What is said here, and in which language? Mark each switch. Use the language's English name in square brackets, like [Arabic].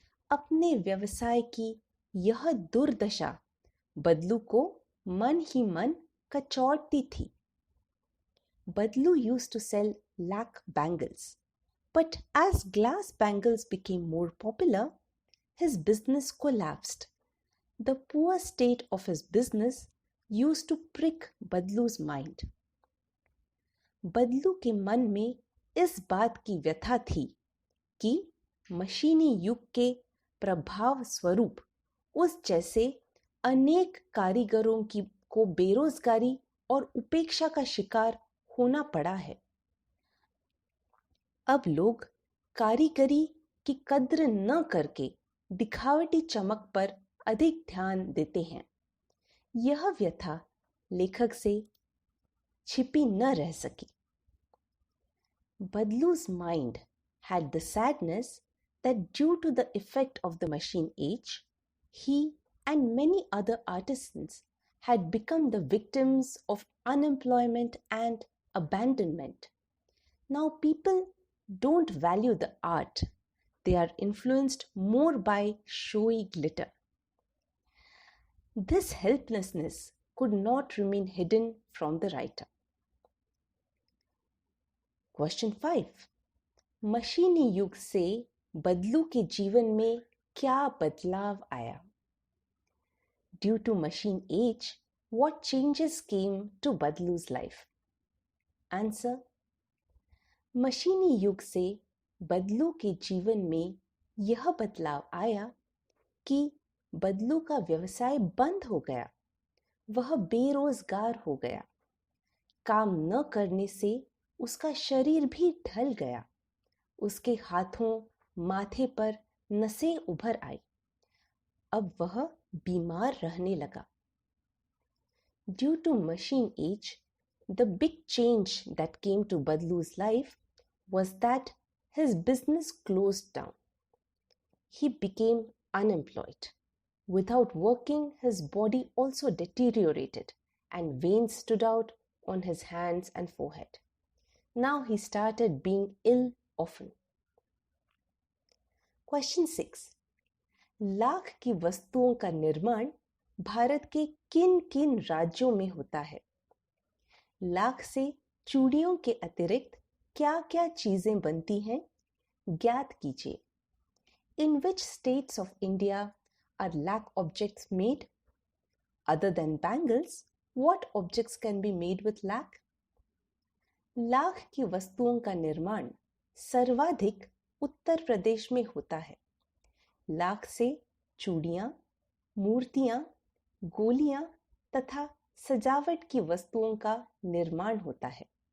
[Hindi] अपने व्यवसाय की यह दुर्दशा बदलू को मन ही मन कचौड़ती थी. [English] Badlu used to sell lac bangles, but as glass bangles became more popular, his business collapsed. The poor state of his business used to prick Badlu's mind. [Hindi] बदलू के मन में इस बात की व्यथा थी कि मशीनी युग के प्रभाव स्वरूप उस जैसे अनेक कारीगरों को बेरोजगारी और उपेक्षा का शिकार होना पड़ा है. अब लोग कारीगरी की कद्र न करके दिखावटी चमक पर अधिक ध्यान देते हैं. यह व्यथा लेखक से छिपी न रह सकी. [English] Badlu's mind had the sadness that due to the effect of the machine age, he and many other artisans had become the victims of unemployment and abandonment. Now people don't value the art. They are influenced more by showy glitter. This helplessness could not remain hidden from the writer. Question 5. [Hindi] मशीनी युग से बदलू के जीवन में क्या बदलाव आया? [English] Due to machine age, what changes came to Badlu's life? Answer. [Hindi] मशीनी युग से बदलू के जीवन में यह बदलाव आया कि बदलू का व्यवसाय बंद हो गया. वह बेरोजगार हो गया. काम न करने से उसका शरीर भी ढल गया. उसके हाथों माथे पर नसें उभर आई. अब वह बीमार रहने लगा. [English] Due to machine age, the big change that came to Badlu's life was that his business closed down. He became unemployed. Without working, his body also deteriorated and veins stood out on his hands and forehead. Now he started being ill often. Question 6. [Hindi] Lakh की वस्तुओं का निर्माण भारत के किन किन राज्यों में होता है? लाख से चूड़ियों के अतिरिक्त क्या क्या चीजें बनती हैं? ज्ञात कीजिए. [English] In which states of India are lac objects made? Other than bangles, what objects can be made with lac? [Hindi] Lakh की वस्तुओं का निर्माण सर्वाधिक उत्तर प्रदेश में होता है. लाख से चूड़ियां, मूर्तियां, गोलियां तथा सजावट की वस्तुओं का निर्माण होता है.